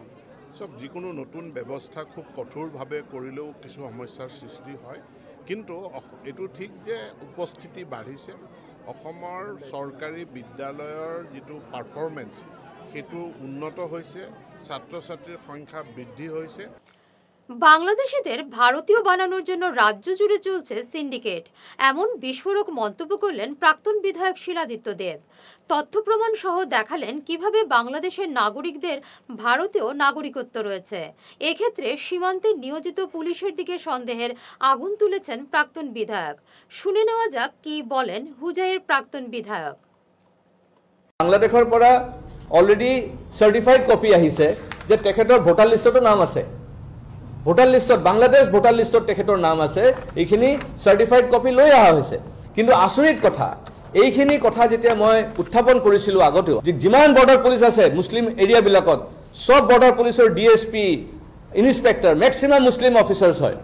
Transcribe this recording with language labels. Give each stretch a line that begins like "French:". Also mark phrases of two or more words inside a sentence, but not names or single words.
Assamese: চব যিকোনো নতুন ব্যৱস্থা খুব কঠোৰভাৱে কৰিলেও কিছু সমস্যাৰ সৃষ্টি হয়, কিন্তু এইটো ঠিক যে উপস্থিতি বাঢ়িছে। অসমৰ চৰকাৰী বিদ্যালয়ৰ যিটো পাৰফৰ্মেঞ্চ সেইটো উন্নত হৈছে, ছাত্ৰ ছাত্ৰীৰ সংখ্যা বৃদ্ধি হৈছে।
Bangla: বাংলাদেশিদের ভারতীয় বানানোর জন্য রাজ্য জুড়ে চলছে সিন্ডিকেট, এমন বিস্ফোরক মন্তব্য করলেন প্রাক্তন বিধায়ক শিলাদিত্য দেব। তথ্য প্রমাণ সহ দেখালেন কিভাবে বাংলাদেশের নাগরিকদের ভারতেও নাগরিকত্ব রয়েছে। এক্ষেত্রে সীমান্তে নিয়োজিত পুলিশের দিকে সন্দেহের আগুন তুলেছেন প্রাক্তন বিধায়ক। শুনে নেওয়া যাক কি বলেন হুজাইয়ের প্রাক্তন বিধায়ক।
Assamese: বাংলাদেশের পৰা
English: already certified copy
Assamese: আহিছে যে তেখেতৰ ভোটাৰ লিষ্টতো নাম আছে। ভোটাৰ লিষ্টত বাংলাদেশ ভোটাৰ লিষ্টত তেখেতৰ নাম আছে। এইখিনি
English: certified copy
Assamese: লৈ অহা হৈছে। কিন্তু আচৰিত কথা, এইখিনি কথা যেতিয়া মই উত্থাপন কৰিছিলোঁ আগতেও, যিমান
English: border police
Assamese: আছে মুছলিম এৰিয়াবিলাকত, সব
English: border police
Assamese: DSP, ইনস্পেক্টৰ
English: maximum Muslim officers
Assamese: হয়।